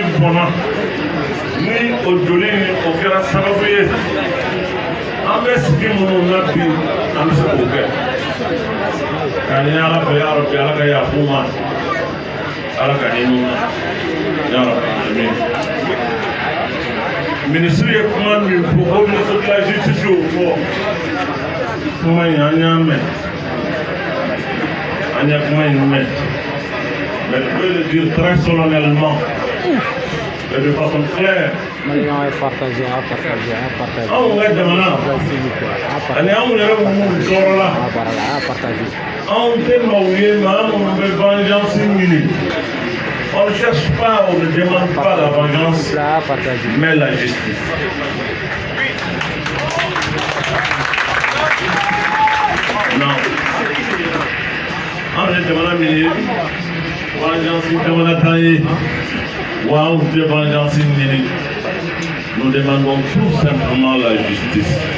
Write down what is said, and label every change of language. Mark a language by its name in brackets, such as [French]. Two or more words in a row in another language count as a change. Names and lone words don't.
[Bambara] bona ni o joli ni o kɛra sababu ye an bɛ sigi minnu na bi an bɛ se k'o kɛ ka ɲini ala fɛ [Arabic] ya rabbi [Bambara] ala ka yafu ma ala ka ɲini [Arabic] ya rabbi [Bambara] amin. Ministre ye kuma min fɔ o [French] ministre de la justice [Bambara] y'o fɔ kuma in an y'a mɛn an ye kuma in mɛn [French] mais je peux le dire très solennellement et de façon claire. [Bambara] Anw ka jamana ani anw yɛrɛ minnu tɔɔrɔla anw tɛ maaw ye maa minnu bɛ vengeance ɲini. [French] On ne cherche pas, on ne demande pas la vengeance, mais la justice. Non. On ne demande pas vengeance, vengeance, nous demandons tout simplement la justice.